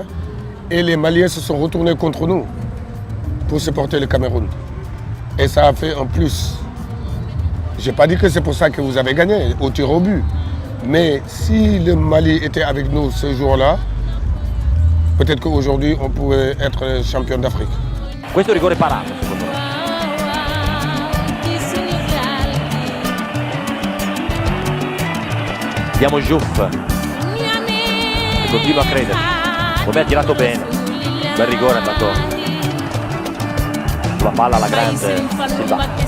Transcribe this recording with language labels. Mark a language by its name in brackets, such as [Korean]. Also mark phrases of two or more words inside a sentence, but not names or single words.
[French] Et les Maliens se sont retournés contre nous pour supporter le Cameroun. Et ça a fait un plus. Je n'ai pas dit que c'est pour ça que vous avez gagné au tir au but. Mais si le Mali était avec nous ce jour-là, peut-être qu'aujourd'hui on pourrait être champion d'Afrique. [Italian] Questo rigore parato, secondo me. Vediamo Diouf che continua a credere. Come ha tirato bene. Bel rigore è andato sulla palla alla grande Silva.